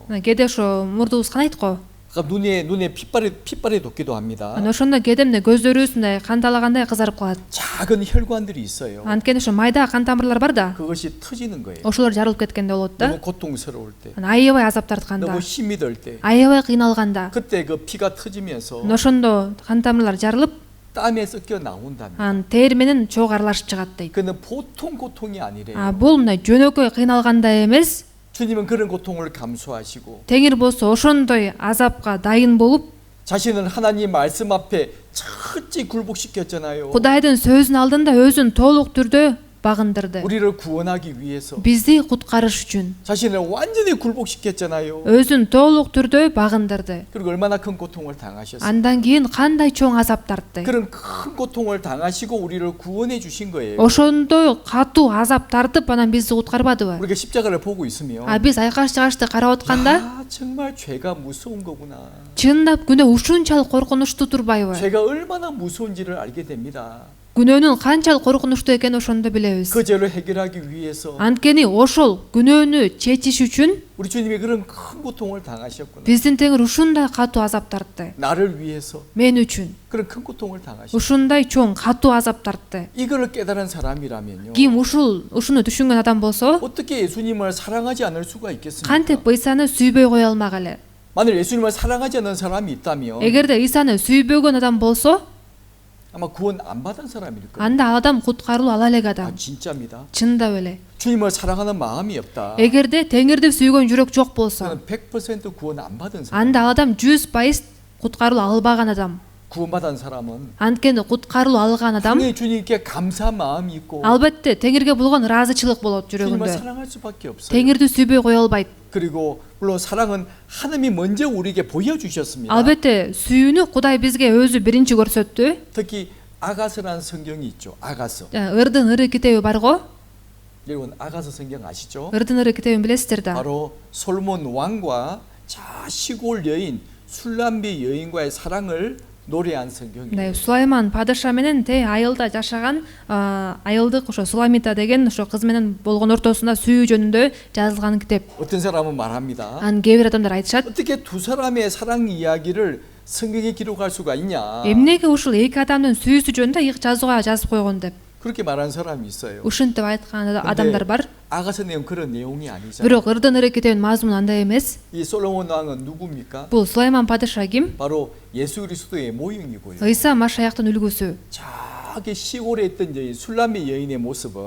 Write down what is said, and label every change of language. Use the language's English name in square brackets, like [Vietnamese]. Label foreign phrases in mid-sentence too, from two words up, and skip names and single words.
[Kyrgyz] Кээде ошо мурдубуз канайт го. [Korean] 그러니까 눈에 핏발이 돋기도 합니다. [Kyrgyz] Аны ошондо кээде эмне көздөрүбүз мындай канталагандай кызарып калат. [Korean] 작은 혈관들이 있어요. [Kyrgyz] Анткени ошо майда кан тамырлар бар да. [Korean] 그것이 터지는 거예요. [Kyrgyz] Ошолор жарылып кеткенде болот да. [Korean] 너무 고통스러울 때, [Kyrgyz] Аябай азап тартканда, [Korean] 너무 힘이 들 때, [Kyrgyz] аябай кыйналганда, [Korean] 그때 그 피가 터지면서 [Kyrgyz] ошондо кан тамырлар жарылып, [Korean] 땀에 섞여 나온답니다. [Kyrgyz] аны тер менен чогуу аралашып чыгат дейт. [Korean] 그는 보통 고통이 아니래요. [Kyrgyz] Бул мындай жөнөкөй кыйналгандай эмес. [Korean] 주님은 그런 고통을 감수하시고 [Kyrgyz] Теңир болсо ошондой азапка дайын болуп, [Korean] 자신은 하나님 말씀 앞에 철저히 굴복시켰잖아요. [Kyrgyz] Кудайдын сөзүнүн алдында өзүн толук түрдө багындырды. [Korean] 우리를 구원하기 위해서 [Kyrgyz] Бизди куткарыш үчүн [Korean] 자신을 완전히 굴복시켰잖아요. [Kyrgyz] өзүн толук түрдө багындырды. [Korean] 그리고 얼마나 큰 고통을 당하셨어요. [Kyrgyz] Андан кийин кандай чоң азап тартты. [Korean] 그런 큰 고통을 당하시고 우리를 구원해 주신 거예요. [Kyrgyz] Ошондой катуу азап тартып анан бизди куткарбадыбы? [Korean] 우리가 십자가를 보고 있으면 [Kyrgyz] Биз айкаш чыгашты карап атканда, [Korean] 아, 정말 죄가 무서운 거구나. [Kyrgyz] чындап күнөө ушунчалык коркунучтуу турбайбы? [Korean] 죄가 얼마나 무서운지를 알게 됩니다. [Kyrgyz] Күнөөнүн канчалык коркунучтуу экенин ошондо билебиз. [Korean] 그 죄를 해결하기 위해서 [Kyrgyz] Анткени ошол күнөөнү чечиш үчүн [Korean] 우리 주님이 그런 큰 고통을 당하셨구나. [Kyrgyz] биздин Теңир ушундай катуу азап тартты. [Korean] 나를 위해서 [Kyrgyz] Мен үчүн [Korean] 그런 큰 고통을 당하셨구나. [Kyrgyz] ушундай чоң катуу азап тартты. [Korean] 이거를 깨달은 사람이라면요, [Kyrgyz] Ким ушуну түшүнгөн адам болсо, [Korean] 어떻게 예수님을 사랑하지 않을 수가 있겠습니까? [Kyrgyz] кантип Ыйсаны сүйбөй кое алмак эле? [Korean] 만일 예수님을 사랑하지 않는 사람이 있다면 [Kyrgyz] Эгерде Ыйсаны сүйбөгөн адам болсо, [Korean] 아마 구원 안 받은 사람일 거예요. [Kyrgyz] анда ал адам куткарылуу ала элек 아, адам. [Korean] 진짜입니다. [Kyrgyz] Чындап эле. [Korean] 주님을 사랑하는 마음이 없다. [Kyrgyz] Эгерде Теңирди сүйгөн жүрөк жок болсо, [Korean] 그는 100% 구원 안 받은 사람. [Kyrgyz] анда ал адам 100% куткарылуу албаган адам. [Korean] 구원받은 사람은 [Kyrgyz] Анткени куткарылуу алган адам [Korean] 당연히 주님께 감사 마음이 있고 [Kyrgyz] албетте Теңирге болгон ыраазычылык болот [Korean] 주님을 [Kyrgyz] жүрөгүндө. [Korean] 사랑할 수밖에 없어요. [Kyrgyz] Теңирди сүйбөй кое албайт. [Korean] 그리고 물론 사랑은 하나님이 먼저 우리에게 보여주셨습니다. [Kyrgyz] Албетте сүйүүнү Кудай бизге өзү биринчи көрсөттү. [Korean] 특히 아가서라는 성경이 있죠. 아가서. [Kyrgyz] Ырдын ыры китеби бар го. [Korean] 여러분 아가서 성경 아시죠? [Kyrgyz] ырдын ыры китебин билесиздер да. [Korean] 바로 솔몬 왕과 시골 여인 술람비 여인과의 사랑을 노래한 성경이에요. [Kyrgyz] Мындай Сулайман падыша менен айылда жашаган айылдык ошо Суламита деген ошо кыз менен болгон ортосунда сүйүү жөнүндө жазылган китеп. [Korean] 어떤 사람은 말합니다. [Kyrgyz] Анын кээ бир адамдар айтышат, [Korean] 어떻게 두 사람의 사랑 이야기를 성경에 기록할 수가 있냐? [Kyrgyz] эмнеге ушул эки адамдын сүйүүсү жөнүндө ыйык жазууга жазып койгон деп. [Korean] 그렇게 말하는 사람이 있어요. [Kyrgyz] Ушинтип айткан адамдар бар. [Korean] 아가서 내용 그런 내용이 아니잖아요. [Kyrgyz] Бирок ырдын ыры китебинин мазмуну андай эмес. [Korean] 이 솔로몬 왕은 누굽니까? [Kyrgyz] Бул Сулайман падыша ким? [Korean] 바로 예수 그리스도의 모형이고요. [Kyrgyz] Ыйса Машаяктын үлгүсү. [Korean] 저기 시골에 있던 이 술람미 여인의 모습은